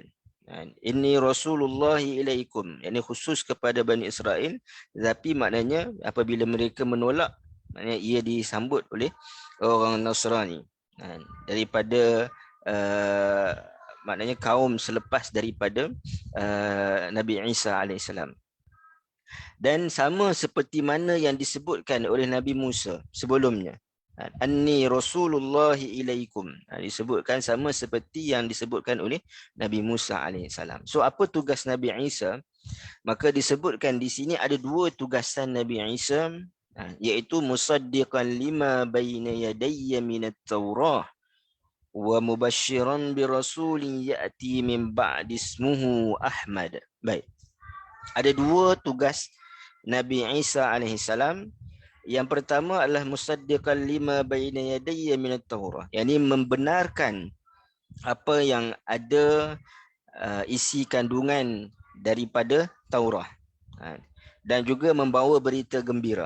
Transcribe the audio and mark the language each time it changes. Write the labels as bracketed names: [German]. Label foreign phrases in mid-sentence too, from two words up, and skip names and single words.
[Arabic] إني رسول الله إليكم, [Malay] ini khusus kepada Bani Israel, tapi maknanya apabila mereka menolak, maknanya ia disambut oleh orang Nasrani daripada maknanya kaum selepas daripada Nabi Isa alaihissalam. Dan sama seperti mana yang disebutkan oleh Nabi Musa sebelumnya, [Arabic] أني رسول الله إليكم, [Malay] disebutkan sama seperti yang disebutkan oleh Nabi Musa alaihissalam. So apa tugas Nabi Isa? Maka disebutkan di sini ada dua tugasan Nabi Isa, iaitu [Arabic] مصدقا لما بين يدي من التوراة ومبشرا برسول يأتي من بعدي اسمه أحمد. [Malay] Baik. Ada dua tugas Nabi Isa alaihissalam. Yang pertama adalah [Arabic] مصدقا لما بين يدي من التوراة, [Malay] yakni membenarkan apa yang ada isi kandungan daripada Taurah, dan juga membawa berita gembira.